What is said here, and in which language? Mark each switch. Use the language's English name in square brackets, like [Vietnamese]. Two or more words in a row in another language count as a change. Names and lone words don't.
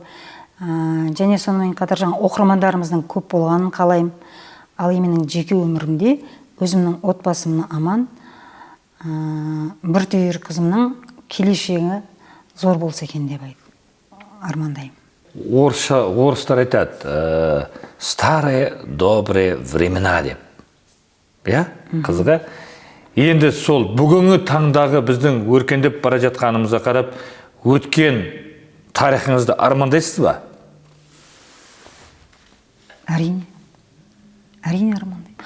[Kazakh] Және сонымен қатар оқырмандарымыздың көп болғанын қалаймын. Ал менің жеке өмірімде өзімнің отбасымның аман, бір түйір қызымның келешегі зор болса екен деп армандаймын. Орыстар айтады, [Russian] старые добрые времена деп. [Kazakh] Қызыға. Енді сол бүгінгі таңдағы біздің өркендеп бара жатқанымызға қарап, өткен тарихыңызды армандайсыз ба? Әрине армандаймын.